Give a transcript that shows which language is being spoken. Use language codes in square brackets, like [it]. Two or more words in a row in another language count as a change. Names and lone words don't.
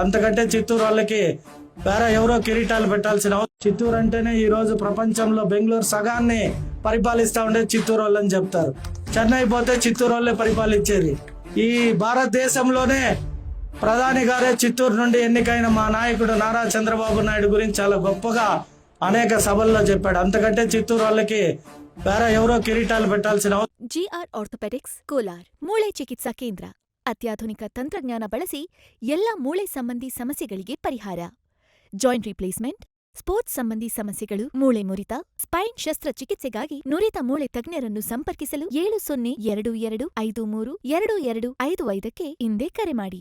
[te] అంతకంటే చిత్తూరు వాళ్ళకి వేరే ఎవరో కిరీటాలు పెట్టాల్సిన చిత్తూరు అంటేనే ఈ రోజు ప్రపంచంలో బెంగళూరు సగాన్ని పరిపాలిస్తా ఉండే చిత్తూరు వాళ్ళని చెప్తారు. చెన్నై పోతే చిత్తూరు వాళ్ళే పరిపాలించేది. ఈ భారతదేశంలోనే ప్రధాని గారే చిత్తూరు నుండి ఎన్నికైన మా నాయకుడు నారా చంద్రబాబు నాయుడు గురించి చాలా గొప్పగా అనేక సభల్లో చెప్పాడు. అంతకంటే చిత్తూరు వాళ్ళకి వేరే ఎవరో కిరీటాలు పెట్టాల్సిన [kn] ಜಿಆರ್ ಆರ್ಥೋಪೆಡಿಕ್ಸ್ ಕೋಲಾರ್ ಮೂಳೆ ಚಿಕಿತ್ಸಾ ಕೇಂದ್ರ ಅತ್ಯಾಧುನಿಕ ತಂತ್ರಜ್ಞಾನ ಬಳಸಿ ಎಲ್ಲ ಮೂಳೆ ಸಂಬಂಧಿ ಸಮಸ್ಯೆಗಳಿಗೆ ಪರಿಹಾರ. [en] joint replacement, [kn] ಸ್ಪೋರ್ಟ್ಸ್ ಸಂಬಂಧಿ ಸಮಸ್ಯೆಗಳು, ಮೂಳೆ ಮುರಿತ, ಸ್ಪೈನ್ ಶಸ್ತ್ರಚಿಕಿತ್ಸೆಗಾಗಿ ನುರಿತ ಮೂಳೆ ತಜ್ಞರನ್ನು ಸಂಪರ್ಕಿಸಲು 7022532255ಕ್ಕೆ ಇಂದೇ ಕರೆ ಮಾಡಿ.